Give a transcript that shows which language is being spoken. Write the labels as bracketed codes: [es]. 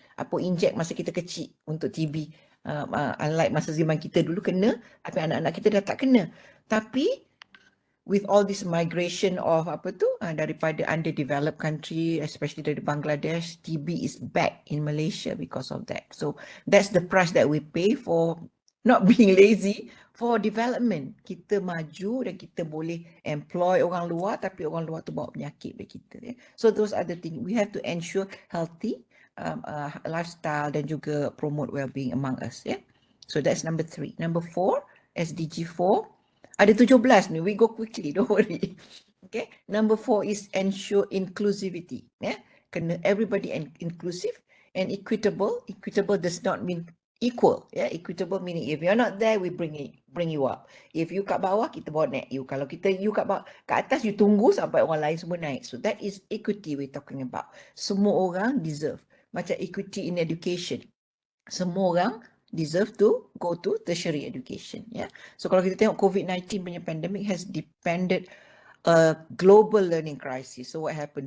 [ms] Inject masa kita kecil untuk TB. Unlike masa zaman kita dulu kena, tapi anak-anak kita dah tak kena. [en] Tapi with all this migration of daripada underdeveloped country, especially dari Bangladesh, TB is back in Malaysia because of that. So that's the price that we pay for not being lazy, for development. [ms] Kita maju dan kita boleh employ orang luar, tapi orang luar tu bawa penyakit bagi kita. [en] So those are the things. We have to ensure healthy lifestyle [ms] dan juga [en] promote well-being among us. So that's number 3. Number 4, SDG 4. [ms] Ada 17 ni, [en] we go quickly, don't worry. Okay, number 4 is ensure inclusivity. Kena everybody inclusive and equitable. Equitable does not mean equal. Equitable meaning if you're not there, we bring you up. If you [ms] kat bawah, kita bawa naik you. Kalau you kat atas, you tunggu sampai orang lain semua naik. [en] So that is equity we're talking about. [ms] Semua orang [en] deserve. Macam equity in education. [ms] Semua orang [en] deserve to go to tertiary education. So [ms] kalau kita tengok [en] COVID-19 punya pandemic has depended a global learning crisis. So what happened?